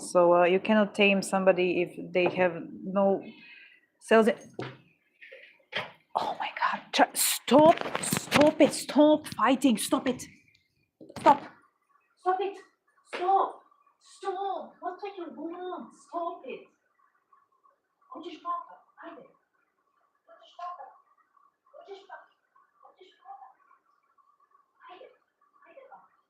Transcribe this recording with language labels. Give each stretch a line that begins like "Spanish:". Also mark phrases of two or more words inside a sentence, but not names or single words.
English: So you cannot tame somebody if they have no cells. Oh my God, stop it, stop fighting, stop it. Stop it, stop, what do you want? Stop it.
Russian: Хочешь папа? Haydi. Хочешь папа? Хочешь папа? Хочешь папа?
Turkish: Haydi. Haydi papa.